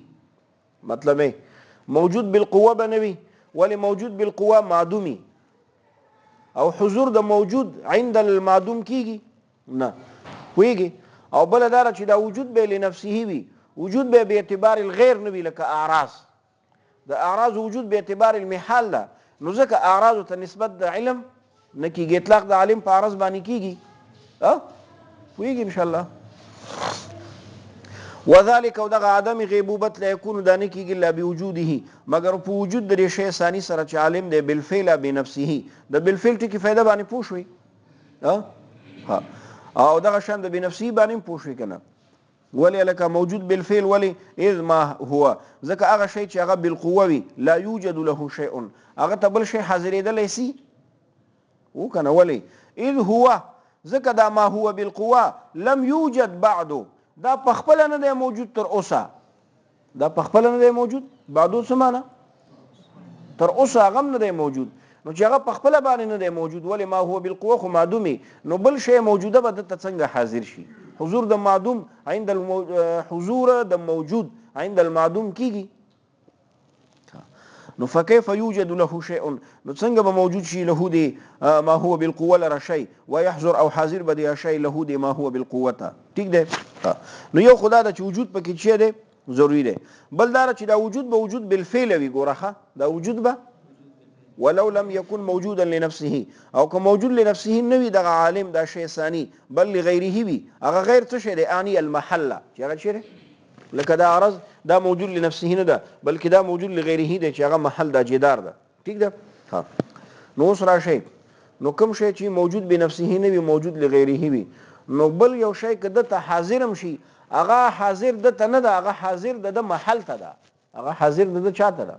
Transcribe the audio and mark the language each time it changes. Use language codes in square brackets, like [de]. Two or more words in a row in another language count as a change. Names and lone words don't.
[ps] مطلب [ar] موجود بالقوه [ps] به نه وي، ولی [ar] موجود بالقوه [ps] معدومی، او حضور د [ar] موجود عند المعدوم [ps] کیږي نه پوهیږي. او بل دا چې دا وجود به لنفسه وي، وجود به [ar] باعتبار الغیر [ps] نه وي، لکه اعراض. د اعراض وجود [ar] باعتبار المحال [ps] ده، نو ځکه اعراض ته نسبت د علم نه کیږي، اطلاق د عالم په اعراض باندې کیږي. پوهیږي [ar] ان شاء الله. [ps] وذلك او دغه عدم غیبوبت [ar] لا یکون [ps] دا نه کیږي [ar] الا بوجوده، [ps] مگر په وجود د شی ثانی سره چې عالم دی [ar] بالفعل بنفسه. [ps] د بالفعل ټکي فایده باندې پوه شوي او دغه شان د بنفسه باندې پوه شوي که نه. ولی لکه [ar] موجود بالفعل، [ps] ولی [ar] اذ ما هو [ps] ځکه هغه شی چې هغه بالقوه وي [ar] لا یوجد له شیء، [ps] هغه ته بل شی حاضرېدلی سي و که نه. [ar] ولی اذ هو [ps] ځکه دا [ar] ما هو بالقوه لم یوجد بعدو، [ps] دا پخپله نه دی موجود تر اوسه، دا پخپله نه دی موجود. بعدو څه معنی؟ تر اوسه هغه هم نه دی موجود. نو چې هغه پخپله باندې نه دی موجود، ولی [ar] ما هو بالقوه [ps] خو معدومي، نو بل شی موجوده به دلته څنګه حاضر شي؟ حضور د معدوم عند حضور د موجود [ar] عند المعدوم [ps] کیږي. [ar] نو فكيف يوجد له شيء، [ps] نو څنګه به موجود شي له دی [ar] ما هو بالقوه [ps] لره شی، ويحضر او حاضر به دی شی له دی [ar] ما هو بالقوه [ps] ته. ٹھیک دی. نو یو خدا د چې وجود پکې چی دی ضروری دی. بل دا چې دا وجود به [ar] وجود بالفعل [ps] وي. ګوره دا وجود به [ar] ولو لم يكن موجودا لنفسه، [ps] او که [ar] موجود لنفسه [ps] نه وي دغه عالم دا شی ثانی، بل لغیره وي. هغه غیر څه شی دی؟ [ar] اعنی المحله، [ps] چې هغه چیرې لکه دا عرض دا [ar] موجود لنفسه [ps] نه ده، بلکې دا [ar] موجود لغیره [ps] دی چې هغه محل دا جدار ده. ٹھیک ده. نو اوس راشئ، نو کوم شی چې [ar] موجود بنفسه [ps] نه وي [ar] موجود لغیره [ps] وي، نو بل یو شی که دته حاضر هم شي، هغه حاضر دته نه ده، هغه حاضر د محل ته ده، هغه حاضر د چاته ده.